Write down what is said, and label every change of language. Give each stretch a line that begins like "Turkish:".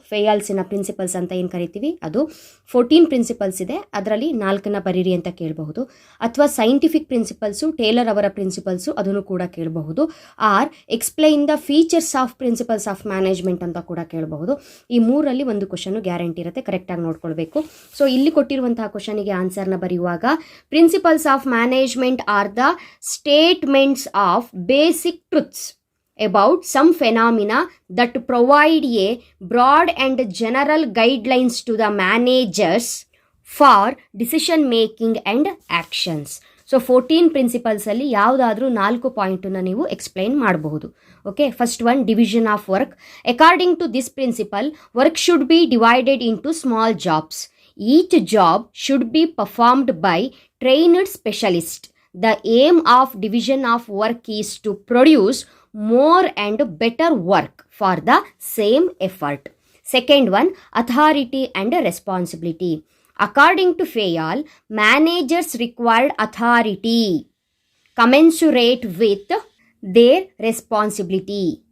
Kannada: ಫೇಯಾಲ್ಸಿನ principles ಅಂತ ಏನು ಕರಿತೀವಿ ಅದು. 14 ಪ್ರಿನ್ಸಿಪಲ್ಸ್ ಇದೆ, ಅದರಲ್ಲಿ 4ನ್ನ ಬರೀರಿ ಅಂತ ಕೇಳಬಹುದು. ಅಥವಾ ಸೈಂಟಿಫಿಕ್ ಪ್ರಿನ್ಸಿಪಲ್ಸು, ಟೇಲರ್ ಅವರ ಪ್ರಿನ್ಸಿಪಲ್ಸು, ಅದನ್ನು ಕೂಡ ಕೇಳಬಹುದು.
English: are explain the features of principles of management
Kannada: ಅಂತ ಕೂಡ ಕೇಳಬಹುದು. ಈ 3ರಲ್ಲಿ ಒಂದು ಕ್ವಶನು ಗ್ಯಾರಂಟಿ ಇರುತ್ತೆ, ಕರೆಕ್ಟಾಗಿ ನೋಡ್ಕೊಳ್ಬೇಕು. ಸೊ ಇಲ್ಲಿ ಕೊಟ್ಟಿರುವಂತಹ ಕ್ವಶನಿಗೆ ಆನ್ಸರ್ನ ಬರೆಯುವಾಗ,
English: Principles of management are the statements of basic truths about some phenomena that provide a broad and general guidelines to the managers for decision making and actions.
Kannada: So 14 ಪ್ರಿನ್ಸಿಪಲ್ಸಲ್ಲಿ ಯಾವುದಾದ್ರೂ 4 ಪಾಯಿಂಟನ್ನು ನೀವು ಎಕ್ಸ್ಪ್ಲೈನ್ ಮಾಡಬಹುದು.
English: Okay, first one, division of work. According to this principle, work should be divided into small jobs. Each job should be performed by trained specialist. The aim of division of work is to produce more and better work for the same effort. Second one, authority and responsibility. According to Fayol, managers required authority commensurate with their responsibility.